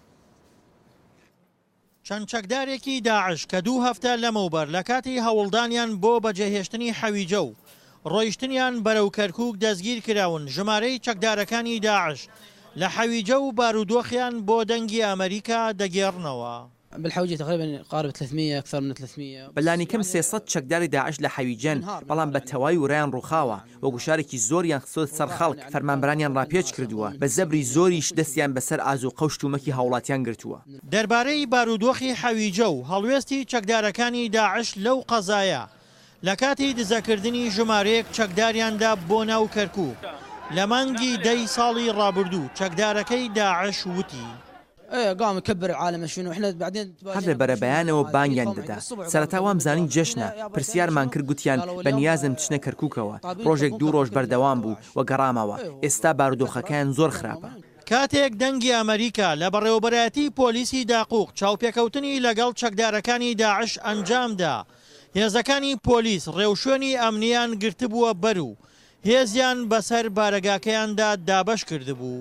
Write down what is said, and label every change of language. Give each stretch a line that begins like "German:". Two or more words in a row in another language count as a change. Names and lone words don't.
Central Kurdish: چەند چەکدارێکی داعش کە 2 هەفتە لەمەوبەر لە کاتی هەوڵدانیان بۆ بەجێهێشتنی حەویجە و ڕۆیشتنیان بەرەو کەرکووک دەستگیر کراون. ژمارەی چەکدارەکانی داعش لە حەویجە و بارودۆخیان بۆ دەنگی ئەمریکا دەگێڕنەوە.
Arabic: بالحوجة تقريبا قارب 300 أكثر من 300
Central Kurdish: بەلانی کەم 300 چەکداری داعش لە حەویجەن بەڵام بە تەواوی وڕیان ڕووخاوە وە گوشارێکی زۆریان خستۆ سەر خەڵک فەرمانبەرانیان ڕاپێچ کردووە بە زەبری زۆریش دەستیان بەسەر ئاز و قەوشتومەکی هاوڵاتیان گرتووە. دەربارەی بارودۆخی حەویجە و هەڵوێستی چەکدارەکانی داعش لەو قەزایە لە کاتی دزەکردنی ژمارەیەک چەکداریاندا بۆ ناو کەرکووک لە مانگی 10 ساڵی ڕابردوو چەکدارەکەی داعش وتی
Arabic: قام يكبر العالم شنو احنا بعدين
Central Kurdish: هەر لە بەرەبەیانەوە بانگیان دەدا سەرەتا وام زانین جەشنە پرسیارمان کرد گوتیان بە نیازم بچنە کەرکووکەوە ڕۆژێک 2 ڕۆژ بەردەوام بوو و گەڕامەوە ئێستا بارودۆخەکەیان زۆر خراپە. کاتێک دەنگی ئەمریکا لە بەڕێوەبەرەتی پۆلیسی داقوق چاوپێکەوتنی لەگەڵ چەکدارەکانی داعش ئەنجامدا هێزەکانی پۆلیس ڕێوشوێنی ئەمنیان گرتبووە بەر و هێزیان بەسەر بارەگاکەیاندا دابەش کردبوو.